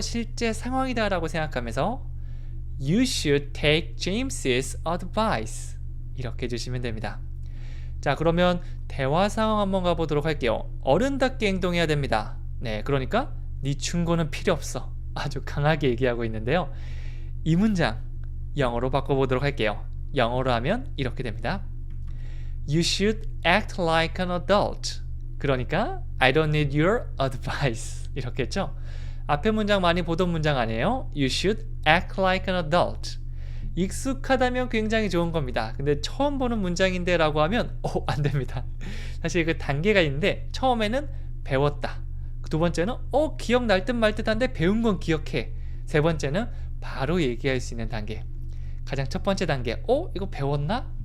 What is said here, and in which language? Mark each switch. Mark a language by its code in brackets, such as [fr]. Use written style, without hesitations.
[ko] 실제 상황이다 라고 생각하면서 [en] You should take James's advice [ko] 이렇게 해주시면 됩니다. 자, 그러면 대화 상황 한번 가보도록 할게요. 어른답게 행동해야 됩니다. 네, 그러니까 네 충고는 필요 없어. 아주 강하게 얘기하고 있는데요. 이 문장 영어로 바꿔보도록 할게요. 영어로 하면 이렇게 됩니다. [en] You should act like an adult. [ko] 그러니까 [en] I don't need your advice. [ko] 이렇게 했죠. 앞에 문장 많이 보던 문장 아니에요? [en] You should act like an adult. [ko] 익숙하다면 굉장히 좋은 겁니다. 근데 처음 보는 문장인데 라고 하면 안 됩니다. 사실 그 단계가 있는데 처음에는 배웠다. 두 번째는 기억날 듯 말 듯한데 배운 건 기억해. 세 번째는 바로 얘기할 수 있는 단계. 가장 첫 번째 단계 이거 배웠나?